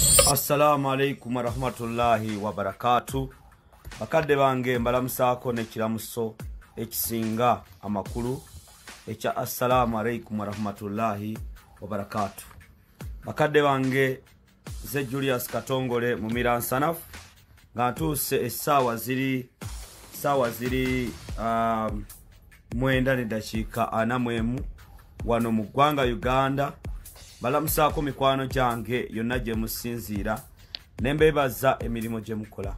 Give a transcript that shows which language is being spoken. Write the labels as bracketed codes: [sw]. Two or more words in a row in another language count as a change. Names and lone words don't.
[ar] السلام عليكم ورحمة الله وبركاته. [lg] Bakadde bange mbalamusaako n'ekiramuso ekisinga amakulu ekya [ar] السلام عليكم ورحمة الله وبركاته. [lg] Bakadde bange ze Julius Katongole mu Miransanafu nga ntuuse essaawa ziri 9:40 wano mu ggwanga Uganda. Balamusaako mikwano gyange yonna gye musinziira ne mbeebaza emirimu gye mukola.